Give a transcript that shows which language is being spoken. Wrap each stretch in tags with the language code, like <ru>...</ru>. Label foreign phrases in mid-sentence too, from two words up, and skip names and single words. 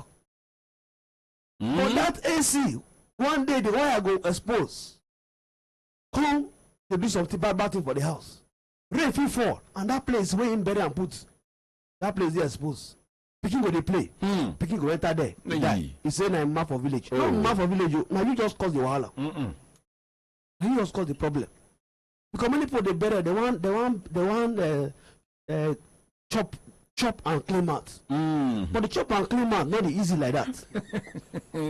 <pcm>But that AC, one day the wire go expose. Come, they do something bad thing for the house. Rain fit fall, and that place where him bury and put, that place dey exposed. Pikin go dey play. Pikin go enter there. Die. He say na map for village. No map for village. Now you just cause the wahala. Now you just cause the problem. Because many people they bury, they want chop and clean out. But the chop and clean out not easy like that.</pcm>